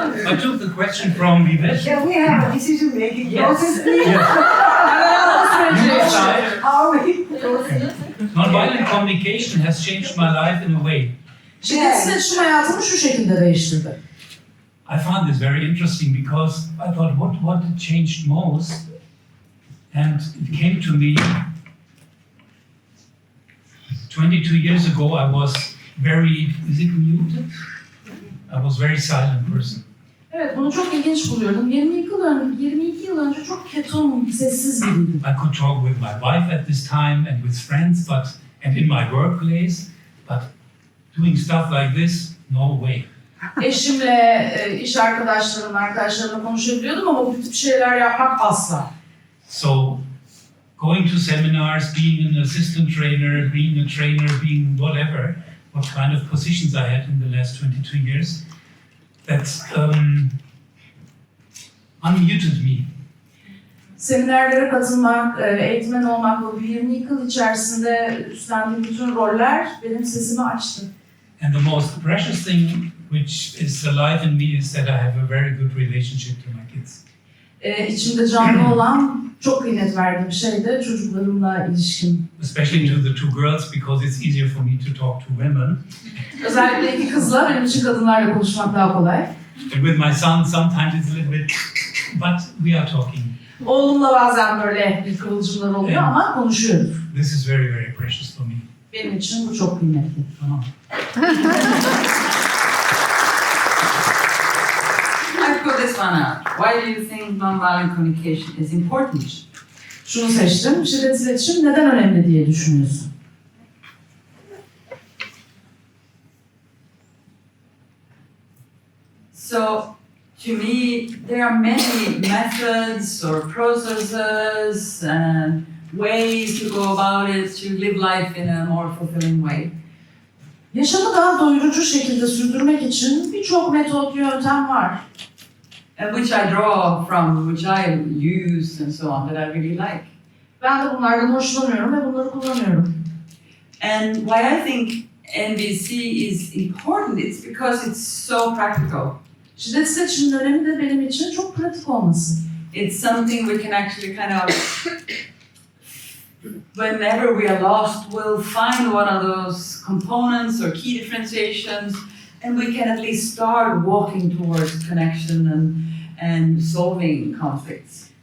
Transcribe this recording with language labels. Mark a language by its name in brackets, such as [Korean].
[English] I took the question from Vivet. Can we have a decision making process, please? You decide. How we proceed? Nonviolent communication has changed my life in a way. [Turkish] Şiddetsiz iletişim hayatımı şu şekilde değiştirdi. [English] I found this very interesting because I thought, what changed most? And it came to me 22 years ago. I was very, is it muted? I was a very silent person. [Turkish] Evet, bunu çok ilginç buluyorum. 22 yıl önce çok ketum, sessiz biriydim. [English] I could talk with my wife at this time and with friends, and in my workplace, but doing stuff like this, no way. [Turkish] Eşimle, iş arkadaşlarımla konuşabiliyordum ama bu tip şeyler yapmak asla. [English] So, going to seminars, being an assistant trainer, being a trainer, being whatever, what kind of positions I had in the last 22 years, that unmuted me. [Turkish] Seminerlere katılmak, eğitmen olmak ve bu 22 yıl içerisinde üstlendiğim bütün roller benim sesimi açtı. [English] And the most precious thing which is alive in me is that I have a very good relationship to my kids. [Turkish] İçimde canlı olan, çok kıymet verdiğim şey de çocuklarımla ilişkim. [English] Especially to the two girls, because it's easier for me to talk to women. [Turkish] Özellikle iki kızla, benim için kadınlarla konuşmak daha kolay. [English] And with my son, sometimes it's a little bit, but we are talking. [Turkish] Oğlumla bazen böyle bir kıvılcımlar oluyor ama konuşuyoruz. [English] This is very, very precious for me. [Turkish] Benim için bu çok kıymetli. Tamam. [English] I put this one out. Why do you think nonviolent communication is important? [Turkish] Şunu seçtim, şiddetsiz iletişim neden önemli diye düşünüyorsun? [English] So, to me, there are many methods or processes and ways to go about it to live life in a more fulfilling way. [Turkish] Yaşamı daha doyurucu şekilde sürdürmek için birçok metot, yöntem var. [English] And which I draw from, which I use and so on, that I really like. [Turkish] Ben de bunlardan hoşlanıyorum ve bunları kullanıyorum. [English] And why I think NVC is important, it's because it's so practical. [Turkish] Şiddetsiz iletişimin önemi de benim için çok pratik olması. [English] It's something we can actually kind of, whenever we are lost, we'll find one of those components or key differentiations, and we can at least start walking towards connection and solving conflicts.